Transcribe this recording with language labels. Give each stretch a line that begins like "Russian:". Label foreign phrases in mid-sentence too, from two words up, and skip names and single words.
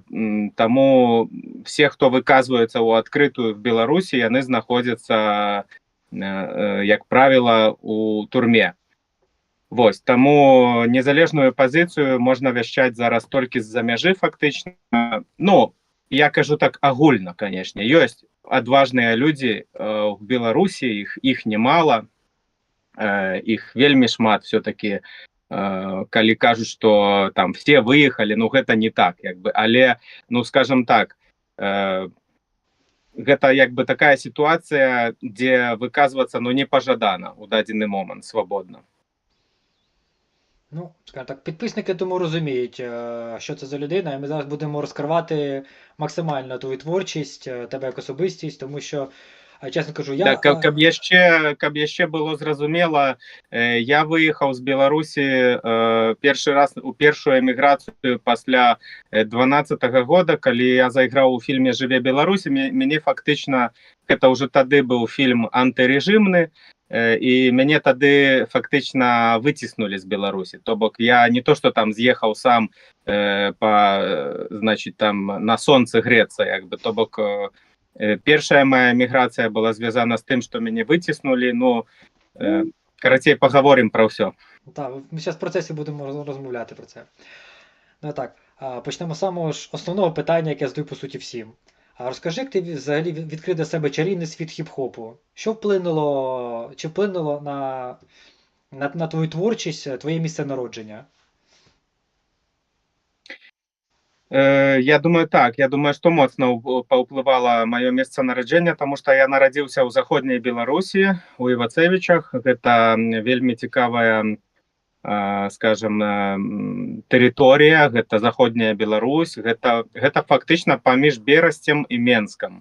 Ukrainian: Тому всі, хто виказується у відкриту в Білорусі, вони знаходяться, як правило, у турмі. Ось, тому незалежну позицію можна вещати зараз тільки з-за межі, фактично. Я кажу так огульно, звісно. Є відважні люди в Білорусі, їх немало.
Belarusian: Их вельмі шмат
Russian: все-таки,
Belarusian: калі кажуть,
Russian: что там все выехали,
Belarusian: гэта не так, але, скажем так, гэта
Russian: такая ситуация, где выказываться,
Belarusian: не пожадано у дадзены момент свободно.
Ukrainian: Скажімо так, підписники, тому розуміють, що це за людина, і ми зараз будемо розкривати максимально твою творчість, тебе як особистість, тому що чесно кажу,
Belarusian: каб яшчэ было зразумела, я выехаў з Беларусі першы раз у першую эміграцыю пасля 12-го года, калі я зайграў у фільме «Жыве Беларусь», мяне фактычна, гэта ўжо тады быў фільм антырэжымны, і мяне тады фактычна выціснулі з Беларусі. То бок я не то, што там з'ехаў сам на сонцы грэцца, то бок першая моя
Ukrainian: міграція була зв'язана з тим, що мене витіснули, коротше, поговоримо про все. Так, ми зараз в процесі будемо розмовляти про це. Почнемо з самого ж основного питання, яке я задаю, по суті, всім. Розкажи, як ти взагалі відкрив для себе чарівний світ хіп-хопу? Що вплинуло на твою творчість, твоє місце народження? Я думаю,
Russian: что
Belarusian: моцна паўплывала маё месца нараджэння, таму што я нарадзіўся ў заходняй Беларусі, у Івацевічах. Гэта вельмі цікавая, скажем, тэрыторыя, гэта заходняя Беларусь, гэта фактычна паміж Берасцем і Менскам.